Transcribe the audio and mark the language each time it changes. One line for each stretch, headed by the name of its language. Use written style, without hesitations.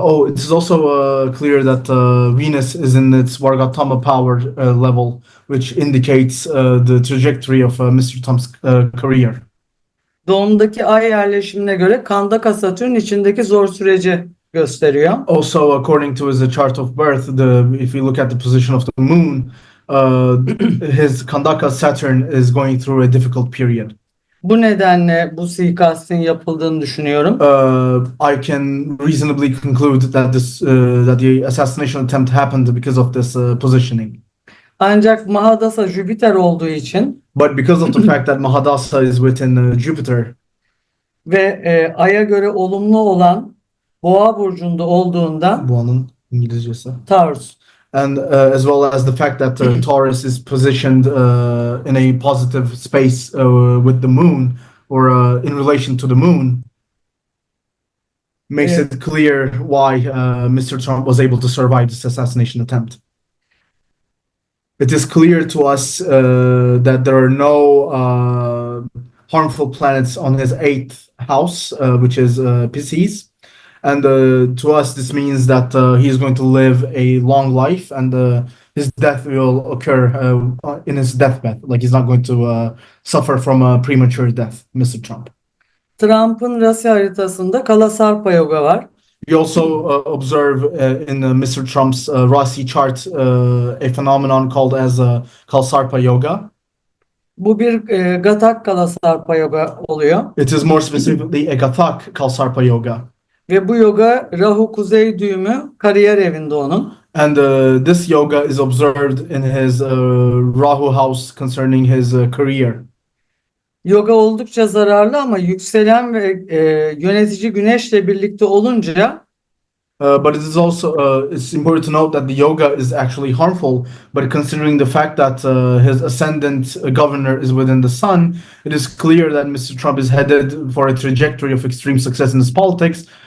English: It is also clear that Venus is in its Vargottama power level, which indicates the trajectory of Mr. Trump's career.
Turkish: Doğumdaki ay yerleşimine göre Kandaka Satürn içindeki zor süreci gösteriyor.
English: Also, according to his chart of birth, if you look at the position of the moon, his Kandaka Saturn is going through a difficult period.
Turkish: Bu nedenle bu suikastin yapıldığını düşünüyorum.
English: I can reasonably conclude that that the assassination attempt happened because of this positioning.
Turkish: Ancak Mahadasa Jüpiter olduğu için
English: But because of the fact that Mahadasa is within Jupiter
Turkish: ve Ay'a göre olumlu olan Boğa burcunda olduğundan Boğa'nın İngilizcesi.
English: Taurus. And as well as the fact that Taurus is positioned in a positive space with the moon, or in relation to the moon, makes it clear why Mr. Trump was able to survive this assassination attempt. It is clear to us that there are no harmful planets on his 8th house, which is Pisces. And to us, this means that he is going to live a long life, and his death will occur in his deathbed. Like, he's not going to suffer from a premature death, Mr. Trump.
Turkish: Trump'ın rasi haritasında Kalasarpa Yoga var.
English: We also observe in Mr. Trump's Rasi chart a phenomenon called as Kalsarpa Yoga.
Turkish: Bu bir Gatak Kalasarpa Yoga oluyor.
English: It is more specifically a Gathak Kalsarpa Yoga.
Turkish: Ve bu yoga Rahu Kuzey düğümü kariyer evinde onun.
English: And this yoga is observed in his Rahu house concerning his career.
Turkish: Yoga oldukça zararlı ama yükselen ve yönetici güneşle birlikte olunca
English: But it is also it's important to note that the yoga is actually harmful. But considering the fact that his ascendant governor is within the sun, it is clear that Mr. Trump is headed for a trajectory of extreme success in his politics.